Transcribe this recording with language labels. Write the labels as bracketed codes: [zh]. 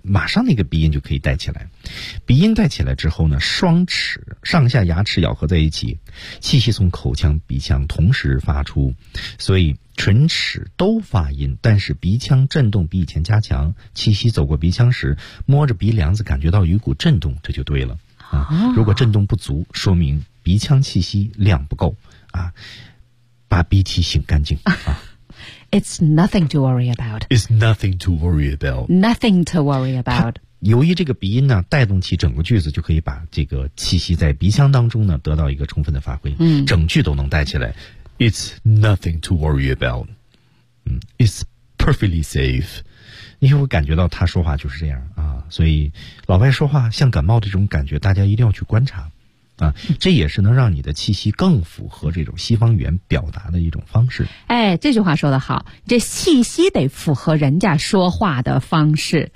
[zh] 马上那个鼻音就可以带起来。鼻音带起来之后呢，双齿上下牙齿咬合在一起，气息从口腔、鼻腔同时发出，所以唇齿都发音，但是鼻腔震动比以前加强。气息走过鼻腔时，摸着鼻梁子感觉到有股震动，这就对了啊。如果震动不足，说明鼻腔气息量不够啊，把鼻涕擤干净啊。 [en] It's nothing to worry about. It's nothing to worry about. Nothing to worry about. [zh] 由于这个鼻音呢，带动起整个句子，就可以把这个气息在鼻腔当中呢得到一个充分的发挥。整句都能带起来。 [en] It's nothing to worry about. It's perfectly safe. [zh] 因为我感觉到他说话就是这样啊，所以老外说话像感冒这种感觉，大家一定要去观察。啊，这也是能让你的气息更符合这种西方语言表达的一种方式。哎，这句话说得好，这气息得符合人家说话的方式。